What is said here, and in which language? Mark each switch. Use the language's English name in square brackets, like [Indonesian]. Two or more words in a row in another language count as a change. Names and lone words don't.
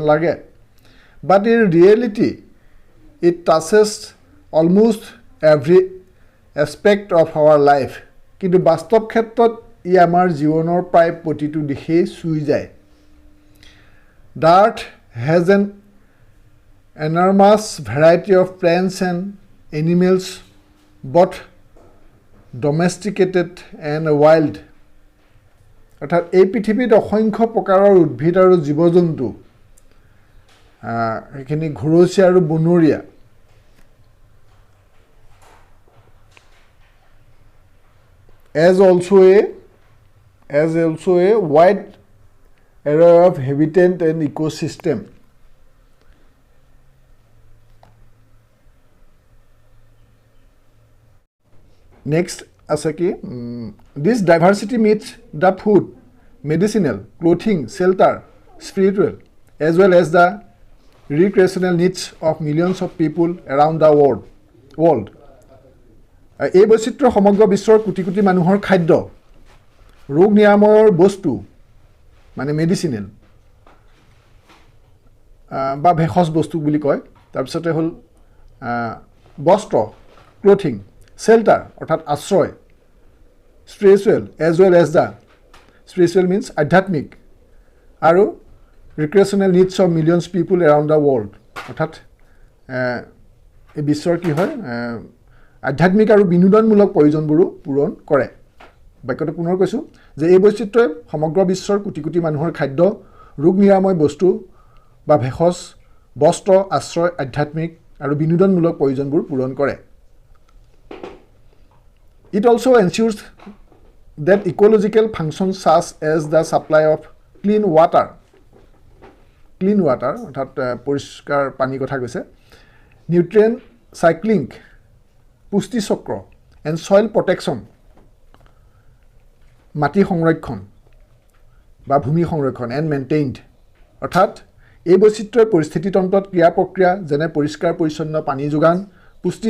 [English] লাগে but in reality it touches almost every aspect of our life [Assamese] কিন্তু বাস্তৱ ক্ষেত্ৰত ই আমাৰ জীৱনৰ প্ৰায় প্ৰতিটো দিশেই চুই যায় [English] the earth has an enormous variety of plants and animals both domesticated and wild [Assamese] অৰ্থাৎ এই পৃথিৱীত অসংখ্য প্ৰকাৰৰ উদ্ভিদ আৰু জীৱ জন্তু এইখিনি ঘৰচীয়া আৰু বনৰীয়া as [English] also a wide array of habitat and ecosystem Next, this diversity meets the food, medicinal, clothing, shelter, spiritual, as well as the recreational needs of millions of people around the world. [Assamese] এই বৈচিত্ৰ্য সমগ্ৰ বিশ্বৰ কোটি কোটি মানুহৰ খাদ্য ৰোগ নিৰাময়ৰ বস্তু মানে মেডিচিনেল বা ভেষজ বস্তু বুলি কয় তাৰপিছতে হ'ল বস্ত্ৰ ক্লোথিং shelter অৰ্থাৎ আশ্ৰয় [English] spiritual as well as the spiritual means [Assamese] আধ্যাত্মিক আৰু [English] recreational needs of millions people around the world [Assamese] অৰ্থাৎ এই বিশ্বৰ কি হয় আধ্যাত্মিক আৰু বিনোদনমূলক প্ৰয়োজনবোৰো পূৰণ কৰে বাক্যটো পুনৰ কৈছোঁ যে এই বৈচিত্ৰ্যই সমগ্ৰ বিশ্বৰ কোটি কোটি মানুহৰ খাদ্য ৰোগ নিৰাময় বস্তু বা ভেষজ বস্ত্ৰ আশ্ৰয় আধ্যাত্মিক আৰু বিনোদনমূলক প্ৰয়োজনবোৰ পূৰণ কৰে [English] It also ensures that ecological functions such as the supply of clean water [Assamese] অৰ্থাৎ পৰিষ্কাৰ পানী কথা কৈছে [English] nutrient cycling [Assamese] পুষ্টি চক্ৰ [English] and soil protection [Assamese] মাটি সংৰক্ষণ বা ভূমি সংৰক্ষণ [English] and maintained [Assamese] অৰ্থাৎ এই বৈচিত্ৰ্যৰ পৰিস্থিতিতন্ত্ৰত ক্ৰিয়া প্ৰক্ৰিয়া যেনে পৰিষ্কাৰ পৰিচ্ছন্ন পানী যোগান পুষ্টি